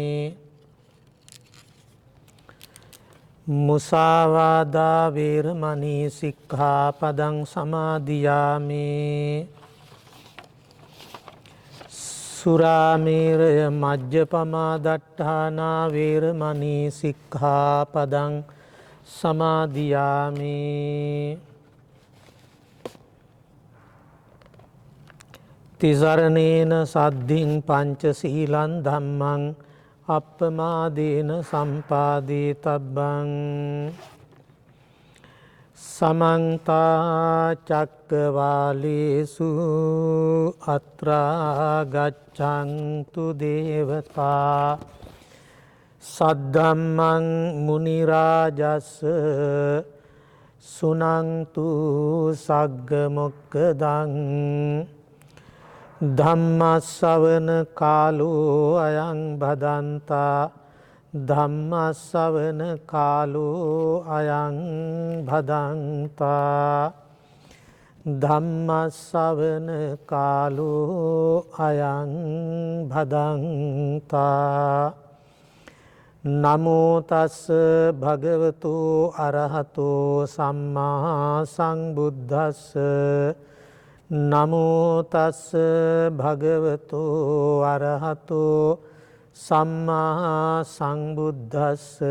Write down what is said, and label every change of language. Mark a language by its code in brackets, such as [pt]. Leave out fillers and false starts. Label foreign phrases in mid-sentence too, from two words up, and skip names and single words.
[pi] මුසාවාදා වේරමණී සික්ඛාපදං සමාදියාමි සුරාමේරය මජ්ජපමා දට්ඨානා වේරමණී සික්ඛාපදං සමාදියාමි තිසරණේන සද්ධින් පංචශීලං ධම්මං අප්පමාදේන සම්පාදේ තබ්බං සමන්තා චක්කවාලේසු අත්‍රා ගච්ඡන්තු දේවතා සද්ධම්මං මුනි රාජස් සුනන්තු සග්ග මොක්ඛදං ධම්මස්සවන කාලෝ අයං භදන්තා ධම්මස්සවන කාලෝ අයං භදන්තා ධම්මස්සවන කාලෝ අයං භදන්තා නමෝ තස්ස භගවතු අරහතෝ සම්මා සංබුද්දස්ස නමෝ තස්ස භගවතු අරහතෝ සම්මා සංබුද්දස්ස